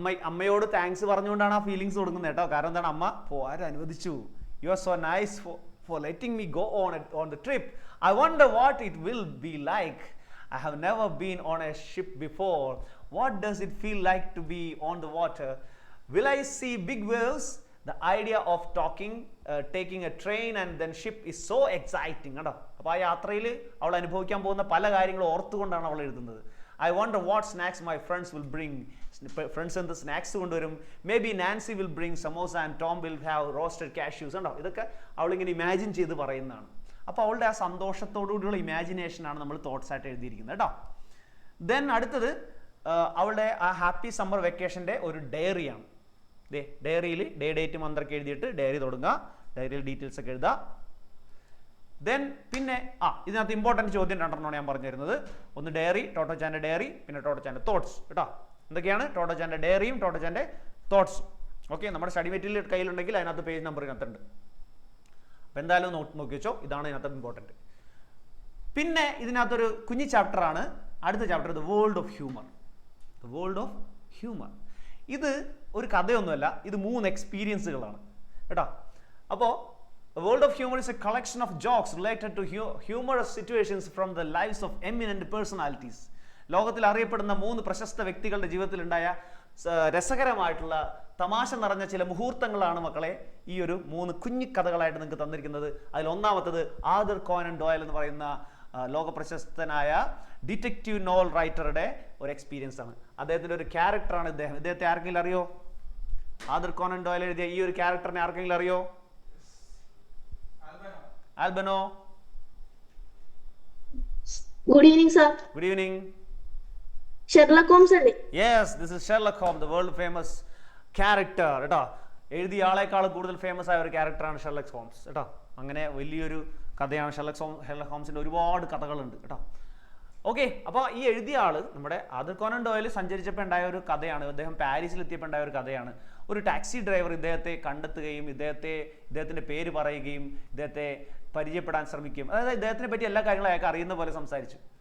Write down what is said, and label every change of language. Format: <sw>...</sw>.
<ml>അമ്മയോട് താങ്ക്സ് പറഞ്ഞുകൊണ്ടാണ് ആ ഫീലിങ്സ് കൊടുക്കുന്നത് കേട്ടോ. കാരണം എന്താണ്, അമ്മ പോരാൻ അനുവദിച്ചു.</ml> <en>You are so nice for letting me go on the trip. I wonder what it will be like. I have never been on a ship before. What does it feel like to be on the water? Will I see big waves? The idea of taking a train and then ship is so exciting.</en> <ml>കണ്ടോ? അപ്പോൾ ആ യാത്രയിൽ അവൾ അനുഭവിക്കാൻ പോകുന്ന പല കാര്യങ്ങളും ഓർത്തുകൊണ്ടാണ് അവൾ എഴുതുന്നത്.</ml> <en>I wonder what snacks my friends will bring.</en> <ml>Friends എന്ത് സ്നാക്സ് കൊണ്ടുവരും.</ml> <en>Maybe Nancy will bring samosa and Tom will have roasted cashews.</en> <ml>ഉണ്ടോ? ഇതൊക്കെ അവളിങ്ങനെ ഇമാജിൻ ചെയ്ത് പറയുന്നതാണ്. അപ്പോൾ അവളുടെ ആ സന്തോഷത്തോടുകൂടിയുള്ള ഇമാജിനേഷനാണ് നമ്മൾ തോട്ട്സ് ആയിട്ട് എഴുതിയിരിക്കുന്നത് കേട്ടോ. ദെൻ അടുത്തത് അവളുടെ ആ ഹാപ്പി സമ്മർ വെക്കേഷൻ്റെ ഒരു ഡയറിയാണ്. ഡയറിയിൽ ഡേറ്റ് മന്ത്രമൊക്കെ എഴുതിയിട്ട് ഡയറി തുടങ്ങുക. ഡയറിയിൽ ഡീറ്റെയിൽസ് ഒക്കെ എഴുതുക. ദെൻ പിന്നെ ഇതിനകത്ത് ഇമ്പോർട്ടൻറ്റ് ചോദ്യം രണ്ടെണ്ണമാണ് ഞാൻ പറഞ്ഞു തരുന്നത്. ഒന്ന് ഡയറി, ടോട്ടോച്ചാൻ്റെ ഡയറി, പിന്നെ ടോട്ടോച്ചാൻ്റെ തോട്ട്സ് കേട്ടോ. എന്തൊക്കെയാണ്? ടോട്ടോച്ചാൻ്റെ ഡയറിയും ടോട്ടോച്ചാൻ്റെ തോട്ട്സും. ഓക്കെ, നമ്മുടെ സ്റ്റഡി മെറ്റീരിയൽ കയ്യിലുണ്ടെങ്കിൽ അതിനകത്ത് പേജ് നമ്പർ ഇതിനകത്തുണ്ട്. അപ്പോൾ എന്തായാലും നോക്കി വെച്ചോ. ഇതാണ് ഇതിനകത്ത് ഇമ്പോർട്ടൻറ്റ്. പിന്നെ ഇതിനകത്തൊരു കുഞ്ഞി ചാപ്റ്ററാണ് അടുത്ത chapter, the world of humour. The world of humour ഇത് ഒരു കഥയൊന്നുമല്ല, ഇത് 3 എക്സ്പീരിയൻസുകളാണ് കേട്ടോ. അപ്പോൾ</ml> <en>The world of humor is a collection of jokes related to humorous situations from the lives of eminent personalities.</en> <ml>ലോകത്തിൽ അറിയപ്പെടുന്ന 3 പ്രശസ്ത വ്യക്തികളുടെ ജീവിതത്തിലുണ്ടായ രസകരമായിട്ടുള്ള തമാശ നിറഞ്ഞ ചില മുഹൂർത്തങ്ങളാണ് മക്കളെ ഈ ഒരു 3 കുഞ്ഞു കഥകളായിട്ട് നിങ്ങൾക്ക് തന്നിരിക്കുന്നത്. അതിൽ ഒന്നാമത്തത് ആർതർ കോനൻ ഡോയൽ എന്ന് പറയുന്ന ലോകപ്രശസ്തനായ ഡിറ്റക്റ്റീവ് നോവൽ റൈറ്ററുടെ ഒരു എക്സ്പീരിയൻസ് ആണ്. അദ്ദേഹത്തിൻ്റെ ഒരു ക്യാരക്ടറാണ് ഇദ്ദേഹത്തെ ആർക്കെങ്കിലും അറിയോ? ആർതർ കോനൻ ഡോയൽ എഴുതിയ ഈ ഒരു ക്യാരക്ടറിനെ ആർക്കെങ്കിലും അറിയോ? Albano.</ml> <en>Good evening, sir. Good evening.</en> <ml>Sherlock Holmes അല്ലേ?</ml> <en>Yes, this is Sherlock Holmes, the world famous character.</en> <ml>കേട്ടോ, എഴുതിയ ആളെക്കാൾ കൂടുതൽ ഫേമസ് ആയ ഒരു ക്യാരക്ടറാണ് ഷെർലക് ഹോംസ് കേട്ടോ. അങ്ങനെ വലിയൊരു കഥയാണ് ഷെർലക് ഹോംസിൻ്റെ ഒരുപാട് കഥകളുണ്ട് കേട്ടോ. ഓക്കെ, അപ്പോൾ ഈ എഴുതിയ ആൾ നമ്മുടെ ആർതർ കോനൻ ഡോയൽ സഞ്ചരിച്ചപ്പോൾ ഉണ്ടായ ഒരു കഥയാണ്. അദ്ദേഹം പാരീസിലെത്തിയപ്പോൾ ഉണ്ടായ ഒരു കഥയാണ്. ഒരു ടാക്സി ഡ്രൈവർ ഇദ്ദേഹത്തെ കണ്ടെത്തുകയും ഇദ്ദേഹത്തിൻ്റെ പേര് പറയുകയും ഇദ്ദേഹത്തെ പരിചയപ്പെടാൻ ശ്രമിക്കുകയും, അതായത് ഇദ്ദേഹത്തിനെ പറ്റി എല്ലാ കാര്യങ്ങളും അയാൾക്ക് അറിയുന്ന പോലെ സംസാരിച്ചു.</ml>